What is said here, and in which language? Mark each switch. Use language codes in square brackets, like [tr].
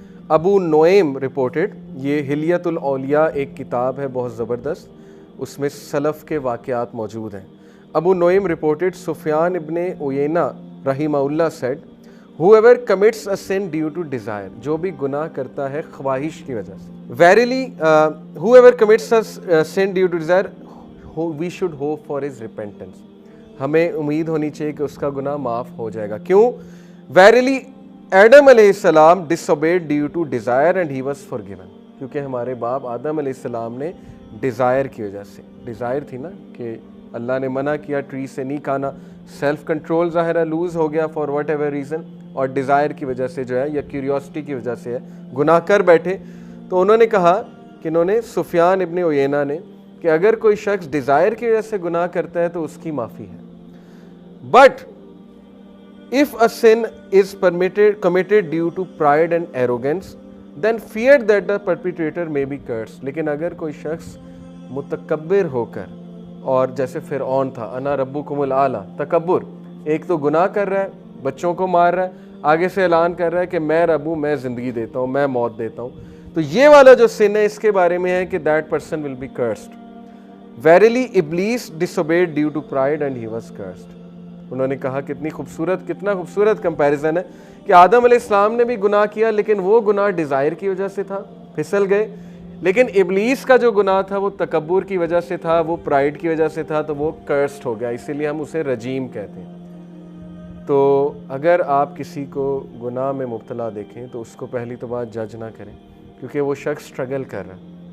[ur] ابو نعیم reported, یہ حلیۃ الاولیاء ایک کتاب ہے بہت زبردست, اس میں سلف کے واقعات موجود ہیں. ابو نعیم رپورٹڈ سفیان ابن عیینہ رحمہ اللہ sad, [en] whoever commits a sin due to desire, [ur] جو بھی گناہ کرتا ہے خواہش کی وجہ سے. [en] Verily, whoever commits a sin due to desire, we should hope for his repentance. [ur] ہمیں امید ہونی چاہیے کہ اس کا گناہ معاف ہو جائے گا. کیوں؟ [en] Verily, Adam علیہ السلام disobeyed due to desire and he was forgiven. [ur] کیونکہ ہمارے باپ آدم علیہ السلام نے ڈیزائر کی وجہ سے, ڈیزائر تھی نا کہ اللہ نے منع کیا ٹری سے نہیں کھانا, سیلف کنٹرول ظاہرہ لوز ہو گیا [en] for whatever reason, [ur] اور ڈیزائر کی وجہ سے جو ہے یا کیوریوسٹی کی وجہ سے ہے گناہ کر بیٹھے. تو انہوں نے کہا کہ انہوں نے سفیان ابن عیینہ نے کہ اگر کوئی شخص ڈیزائر کی وجہ سے گناہ کرتا ہے تو اس کی معافی ہے. [en] But if a sin is committed due to pride and arrogance, then fear that the perpetrator may be cursed. [ur] لیکن اگر کوئی شخص متکبر ہو کر, اور جیسے فرعون تھا, انا ربکم الاعلیٰ, تکبر, ایک تو گناہ کر رہا ہے, بچوں کو مار رہا ہے, آگے سے اعلان کر رہا ہے کہ میں رب ہوں, میں زندگی دیتا ہوں, میں موت دیتا ہوں. تو یہ والا جو سن ہے اس کے بارے میں ہے کہ [en] that person will be cursed. Verily Iblis disobeyed due to pride and he was cursed. [ur] انہوں نے کہا کتنا خوبصورت کمپیریزن ہے کہ آدم علیہ السلام نے بھی گناہ کیا, لیکن وہ گناہ ڈیزائر کی وجہ سے تھا, پھسل گئے. لیکن ابلیس کا جو گناہ تھا وہ تکبر کی وجہ سے تھا, وہ پرائڈ کی وجہ سے تھا, تو وہ کرسڈ ہو گیا. اسی لیے ہم اسے رجیم کہتے ہیں. تو اگر آپ کسی کو گناہ میں مبتلا دیکھیں تو اس کو پہلی تو بات جج نہ کریں, کیونکہ وہ شخص سٹرگل کر رہا ہے.